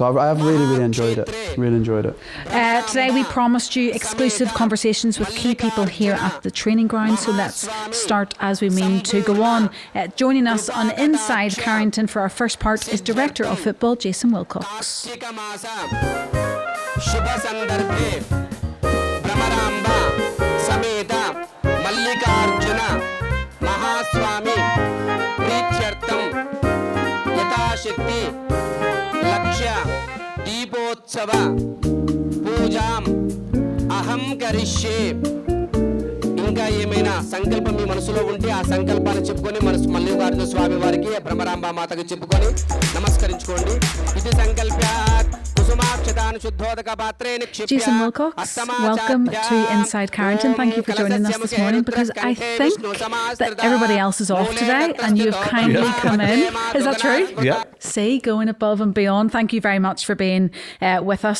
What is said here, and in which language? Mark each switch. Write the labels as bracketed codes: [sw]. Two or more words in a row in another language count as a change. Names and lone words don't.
[en] So I have really enjoyed it. Really enjoyed it. Today we promised you exclusive conversations with key people here at the training ground, so let's start as we mean to go on. Joining us on Inside Carrington for our first part is Director of Football Jason Wilcox. [sa] शुभ संदर्भे भ्रमरांबा समेत मल्लिकार्जुन महास्वामी प्रीत्यर्थम यथाशक्ति लक्ष्य दीपोत्सव पूजाम अहम करिष्ये [te] ఇంకా ఏమైనా సంకల్పం మీ మనసులో ఉంటే ఆ సంకల్పాన్ని చెప్పుకొని మల్లికార్జున స్వామి వారికి భ్రమరాంబ మాతకు చెప్పుకొని నమస్కరించుకోండి. ఇది సంకల్ప్యాత్ [en] Jason Wilcox, welcome to Inside Carrington. Thank you for joining us this morning, because I think that everybody else is off today and you've kindly come in. Is that true? Yeah. See, going above and beyond. Thank you very much for being with us.